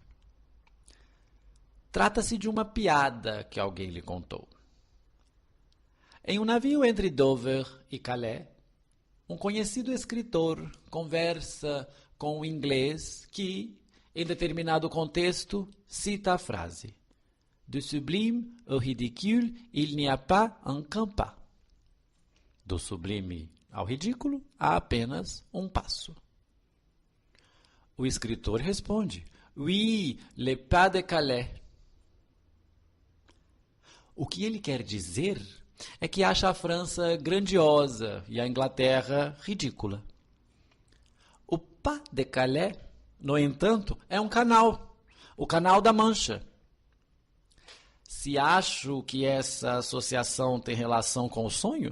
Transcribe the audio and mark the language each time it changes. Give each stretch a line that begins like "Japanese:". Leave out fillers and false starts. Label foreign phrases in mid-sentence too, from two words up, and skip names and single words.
Portuguese: Trata-se de uma piada que alguém lhe contou. Em um navio entre Dover e Calais, um conhecido escritor conversa com um inglês que, em determinado contexto, cita a frase:
French: "Du sublime au ridicule, il n'y a pas un pas."
Portuguese: Do sublime ao ridículo, há apenas um passo. O escritor responde:
French: "Oui, le pas de Calais."
Portuguese: O que ele quer dizer é que acha a França grandiosa e a Inglaterra ridícula. O Pas de Calais, no entanto, é um canal, o Canal da Mancha. Se acho que essa associação tem relação com o sonho?